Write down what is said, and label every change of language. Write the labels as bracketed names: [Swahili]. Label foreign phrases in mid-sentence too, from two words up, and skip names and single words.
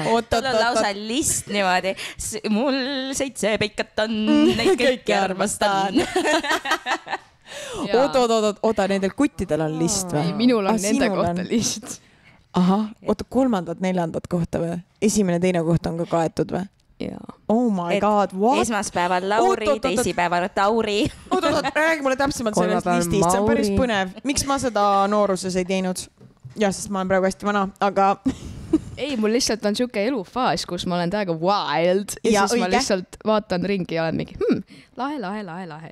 [Estonian] Mul on lausa list niimoodi. Mul 7 peikat on, neid kõiki armastan. Oota, nendel kuttidel on list või? Minul on nende kohta list. Ahah, oota, 3., 4. kohta või? 1., 2. koht on ka kaetud või? [English] Oh my god, what? [Estonian] Esmaspäeval Lauri, teisipäeval Tauri. Oot, räägi mulle täpsemalt sellest listist, see on päris põnev. Miks ma seda nooruses ei teinud? Jah, sest ma olen praegu hästi vana, aga... Ei, mul lihtsalt on siuke elufaas, kus ma olen täiega wild ja siis ma lihtsalt vaatan ringi ja olen mingi lahe.